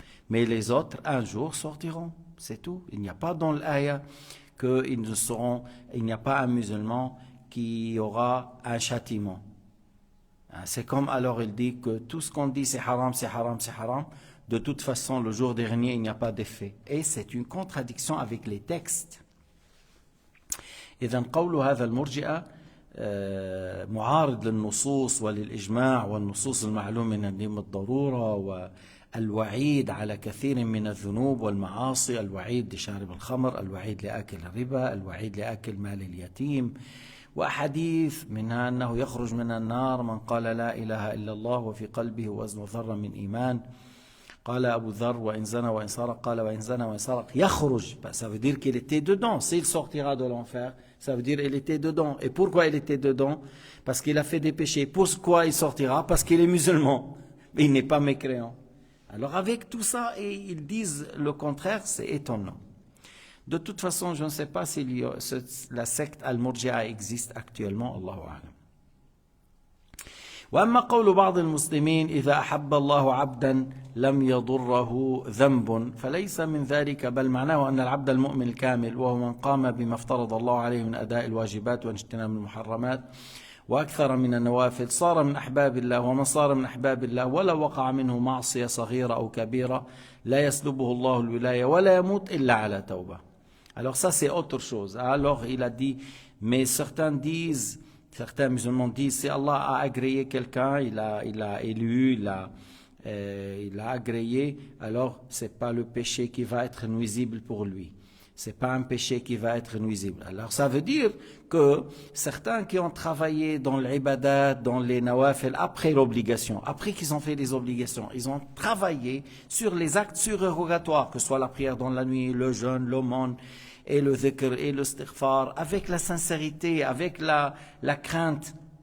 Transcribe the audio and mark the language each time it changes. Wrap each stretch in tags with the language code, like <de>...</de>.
<fr>Mais les autres, un jour, sortiront. C'est tout. Il n'y a pas dans l'aya qu'il n'y a pas un musulman qui aura un châtiment. C'est comme alors il dit que tout ce qu'on dit c'est haram, c'est haram, c'est haram. De toute façon, le jour dernier, il n'y a pas d'effet. Et c'est une contradiction avec les textes.</fr> <ar>إذن قول هذا المرجئة معارض للنصوص وللإجماع والنصوص المعلوم من الدين بالضرورة، والوعيد على كثير من الذنوب والمعاصي، الوعيد لشارب الخمر، الوعيد لآكل الربا، الوعيد لآكل مال اليتيم، وأحاديث منها أنه يخرج من النار من قال لا إله إلا الله وفي قلبه وزن ذرة من إيمان. قال Abu Dharr, وإن زنى وإن سرق, قال وإن زنى وإن سرق يخرج.</ar> <fr>Ça veut dire qu'il était dedans. S'il sortira de l'enfer, ça veut dire qu'il était dedans. Et pourquoi il était dedans? Parce qu'il a fait des péchés. Pourquoi il sortira? Parce qu'il est musulman. Mais il n'est pas mécréant. Alors avec tout ça, et ils disent le contraire, c'est étonnant. De toute façon, je ne sais pas si la secte Al-Murji'a existe actuellement.</fr> <ar>Allahu a'lam. وأما قول بعض المسلمين إذا أحب الله عبدا لم يضره ذنب فليس من ذلك، بل معناه أن العبد المؤمن الكامل وهو من قام بما افترض الله عليه من أداء الواجبات واجتناب المحرمات وأكثر من النوافل صار من أحباب الله، ومن صار من أحباب الله ولا وقع منه معصية صغيرة أو كبيرة لا يسلبه الله الولاية ولا يموت إلا على توبة.</ar> <fr>Alors ça c'est autre chose. Alors il a dit, mais certains musulmans disent, si Allah a agréé quelqu'un, il a élu, il a il a agréé, alors ce n'est pas le péché qui va être nuisible pour lui. Ce n'est pas un péché qui va être nuisible. Alors ça veut dire que certains qui ont travaillé dans l'ibadat, dans les nawafil, après l'obligation, après qu'ils ont fait les obligations, ils ont travaillé sur les actes surérogatoires, que ce soit la prière dans la nuit, le jeûne, l'aumône, et le dhikr, et le istighfar, avec la sincérité, avec la crainte.</fr>